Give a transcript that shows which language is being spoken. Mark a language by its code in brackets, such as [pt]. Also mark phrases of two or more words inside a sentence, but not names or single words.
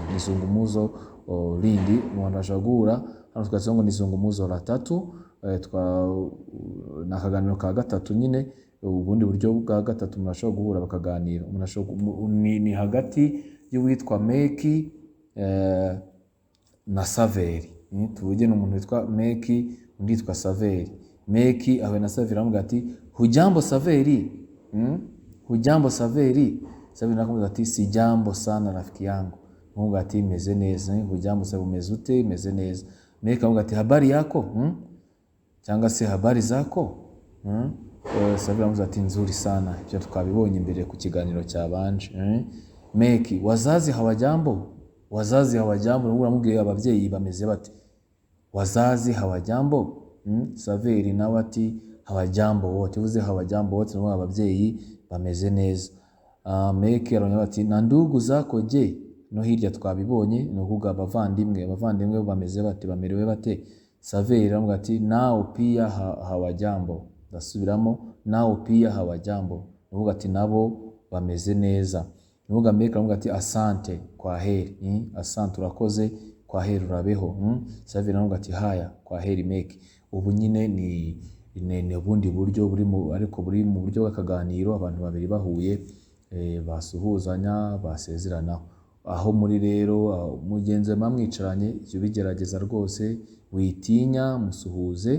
[sw] Nizungumuzo lindi [rw] umuntu ashobora hano twatse ngo [sw] nizungumuzo la tatu, [rw] na kaganiro ka gatatu nyine. Ubundi buryo bwa gatatu umuntu ashobora guhura bakaganira. Ni hagati y'uwitwa Meki na Saveri. Tuvuge n'umuntu witwa Meki undi yitwa Saveri. Meki ahuye na Saveri aramubwira ati hujambo Saveri. [sw] Hujambo Saveri. [rw] Saveri nakumubwira ati [sw] sijambo sana rafiki yangu. [rw] Aramubwira ati meze neza. Hujambo Saveri, umeze ute? Meze neza. Meki aramubwira ati [sw] habari yako? [rw] Cyangwa se [sw] habari zako? [rw] Saveri aramubwira ati [sw] nzuri sana. [rw] Ibyo twabibonye imbere ku kiganiro cyabanje. [sw] Meki, wazazi hawajambo? Wazazi hawajambo. [rw] Uramubwiye ababyeyi bameze bate? [sw] Wazazi hawajambo? [rw] Saveri nawe ati [sw] hawajambo wote. [rw] Uvuze [sw] hawajambo wote [rw] n'abo ababyeyi bameze neza. Meki arongera ati [sw] na ndugu zako je? [rw] No hirya twabibonye ni ukuvuga abavandimwe bameze bate, bamerewe bate? Saveri aramubwira ati [sw] nao pia hawajambo. [rw] Ndasubiramo, [sw] nao pia hawajambo. [rw] Nuvuga ati nabo bameze neza. Nuvuga Meki aramubwira ati [sw] asante, kwa heri. [rw] Asante urakoze, [sw] kwa heri [rw] urabeho. Saveri aramubwira ati [sw] haya, kwa heri Meki. [rw] Ubu nyine ni ubundi buryo ariko buri mu buryo bw'akaganiro, abantu babiri bahuye basuhuzanya basezeranaho. Aho muri rero mugenzi mwicaranye ibyo bigerageza rwose, witinya musuhuze.